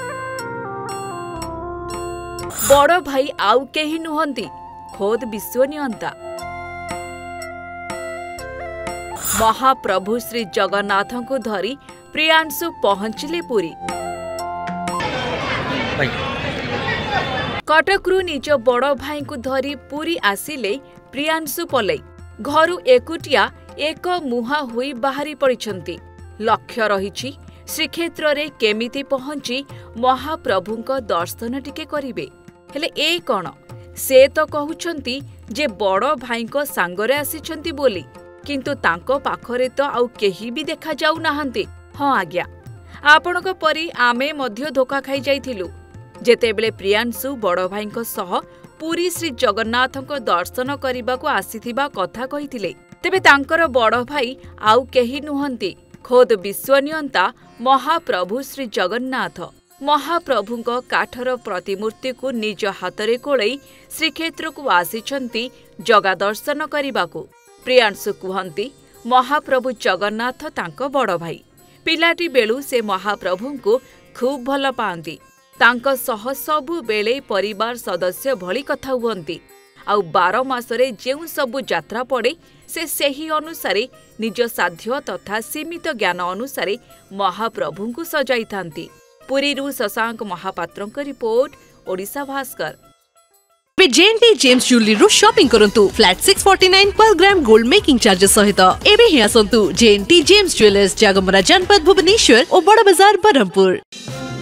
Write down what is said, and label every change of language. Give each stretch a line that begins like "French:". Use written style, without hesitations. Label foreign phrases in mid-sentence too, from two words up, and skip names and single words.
Odia: ବଡ଼ ଭାଇ ଆଉ କେହି ନୁହନ୍ତି ଖୋଦ ବିଶ୍ୱନିୟନ୍ତା ମହାପ୍ରଭୁ ଶ୍ରୀ ଜଗନ୍ନାଥ କୁ ଧରି ପ୍ରିୟାଂଶୁ ପହଞ୍ଚିଲେ ପୁରୀ। କଟକରୁ ନିଜ ବଡ଼ ଭାଇ କୁ ଧରି ପୁରୀ ଆସିଲେ ପ୍ରିୟାଂଶୁ ପଲେଇ। ଘରୁ ଏକୁଟିଆ ଏକ ମୁହାଁ ହୋଇ ବାହାରି ପଡ଼ିଛନ୍ତି। ଲକ୍ଷ୍ୟ ରହିଛି ଶ୍ରୀକ୍ଷେତ୍ର ରେ କେମିତି ପହଞ୍ଚି ମହାପ୍ରଭୁଙ୍କ ଦର୍ଶନ ଟିକେ କରିବେ। ହେଲେ ଏ କଣ ସେ ତ କହୁଛନ୍ତି ଯେ ବଡ଼ ଭାଇଙ୍କ ସାଙ୍ଗରେ ଆସିଛନ୍ତି ବୋଲି, କିନ୍ତୁ ତାଙ୍କ ପାଖରେ ତ ଆଉ କେହି ଭି ଦେଖା ଯାଉ ନାହାନ୍ତି। ହଁ ଆଜ୍ଞା, ଆପଣଙ୍କ ପରି ଆମେ ମଧ୍ୟ ଧୋକା ଖାଇ ଯାଇଥିଲୁ। ଯେତେବେଳେ ପ୍ରିୟାଂଶୁ ବଡ଼ ଭାଇଙ୍କ ସହ ପୁରୀ ଶ୍ରୀ ଜଗନ୍ନାଥଙ୍କ ଦର୍ଶନ କରିବାକୁ ଆସିଥିବା କଥା କହିଥିଲେ, ତେବେ ତାଙ୍କର ବଡ଼ ଭାଇ ଆଉ କେହି ନୁହନ୍ତି ଖୋଦ ବିଶ୍ୱନିୟନ୍ତା ମହାପ୍ରଭୁ ଶ୍ରୀ ଜଗନ୍ନାଥ। ମହାପ୍ରଭୁଙ୍କ କାଠର ପ୍ରତିମୂର୍ତ୍ତି କୁ ନିଜ ହାତରେ କୋଳେଇ ଶ୍ରୀକ୍ଷେତ୍ର କୁ ଆସିଛନ୍ତି ଜଗା ଦର୍ଶନ କରିବାକୁ। ପ୍ରିୟାଂଶୁ କୁହନ୍ତି ମହାପ୍ରଭୁ ଜଗନ୍ନାଥ ତାଙ୍କ ବଡ଼ ଭାଇ। ପିଲାଟି ବେଳୁ ସେ ମହାପ୍ରଭୁଙ୍କୁ ଖୁବ ଭଲ ପାଆନ୍ତି। ତାଙ୍କ ସହ ସବୁ ବେଳେ ପରିବାର ସଦସ୍ୟ ଭଳି କଥା ହୁଅନ୍ତି। ଆଉ 12 ମାସରେ ଯେଉଁ ସବୁ ଯାତ୍ରା ପଡ଼େ ସେ ସେହି ଅନୁସାରେ ନିଜ ସାଧ୍ୟ ତଥା ସୀମିତ ଜ୍ଞାନ ଅନୁସାରେ ମହାପ୍ରଭୁଙ୍କୁ ସଜାଇ ଥାଆନ୍ତି। ପୁରୀରୁ ଶଶାଙ୍କ ମହାପାତ୍ରଙ୍କ ରିପୋର୍ଟ, ଓଡ଼ିଶା ଭାସ୍କର। JNT ଜେମ୍ସ ଜୁଏଲରୀ ରୁ ଶପିଂ କରନ୍ତୁ
English: flat 649 per gram gold making charges
Odia: सहित। ଏବେ ହିଁ ଆସନ୍ତୁ JNT ଜେମ୍ସ ଜୁଏଲର୍ସ, ଜାଗମରା ଜନପଦ ଭୁବନେଶ୍ୱର और ବଡ଼ ବଜାର ବ୍ରହ୍ମପୁର।